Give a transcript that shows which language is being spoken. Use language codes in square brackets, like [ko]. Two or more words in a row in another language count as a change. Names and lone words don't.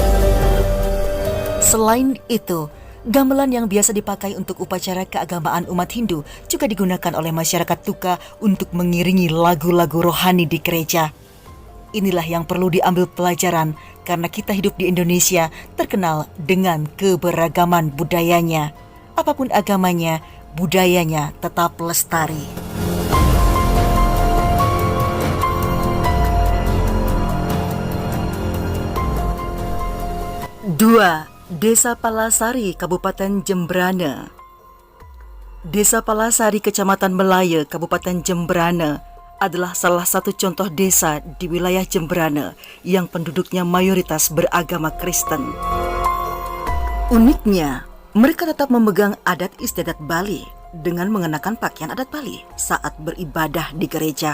[id] Selain itu, gamelan yang biasa dipakai untuk upacara keagamaan umat Hindu juga digunakan oleh masyarakat Tuka untuk mengiringi lagu-lagu rohani di gereja. Inilah yang perlu diambil pelajaran karena kita hidup di Indonesia terkenal dengan keberagaman budayanya. Apapun agamanya, budayanya tetap lestari. Dua, Desa Palasari, Kabupaten Jembrana. Desa Palasari, Kecamatan Melaya, Kabupaten Jembrana adalah salah satu contoh desa di wilayah Jembrana yang penduduknya mayoritas beragama Kristen. Uniknya, mereka tetap memegang adat istiadat Bali dengan mengenakan pakaian adat Bali saat beribadah di gereja.